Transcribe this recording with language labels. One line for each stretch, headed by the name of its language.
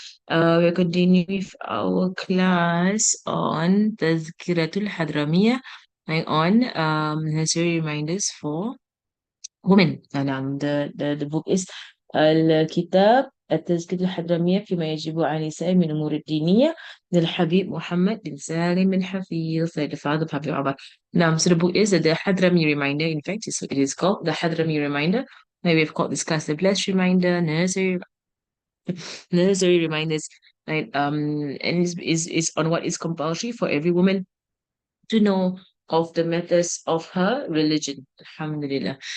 English: We're continuing with our class on Tazkiratul Hadramiyah and on necessary reminders for women.
Arabic: The book is الكتاب التزكية الحضرمية فيما يجب على النساء من أمور الدينية للحبيب محمد بن سالم الحفيظ,
English: the father of Habib Abbas. Now, so the book is the Hadrami Reminder. In fact, it is called the Hadrami Reminder. Maybe we've called this class the Blessed Reminder, nursery reminders, right? And is on what is compulsory for every woman to know of the matters of her religion. Alhamdulillah.